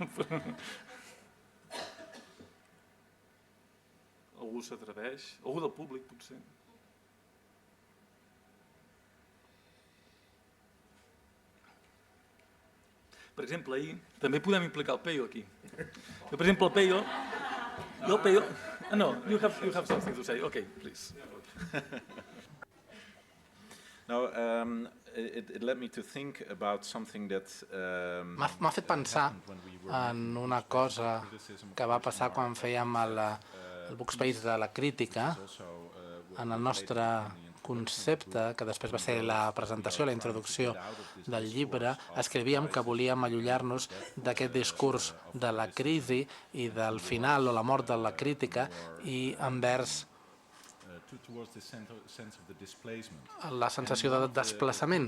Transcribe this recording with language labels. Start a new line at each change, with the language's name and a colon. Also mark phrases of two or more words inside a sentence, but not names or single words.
Catalan: Algú s'atreveix? Algú del públic, potser? Per exemple, ahir també podem implicar el Peyo aquí. Per exemple, el Peyo...
English: No, you have something to say. Okay, please. No, it led me to think about something that
Catalan: M'ha fet pensar en una cosa que va passar quan fèiem el Bookspace de la crítica, en el nostre concepte, que després va ser la presentació, la introducció del llibre, escrivíem que volíem allunyar-nos d'aquest discurs de la crisi i del final o la mort de la crítica i envers la sensació de desplaçament.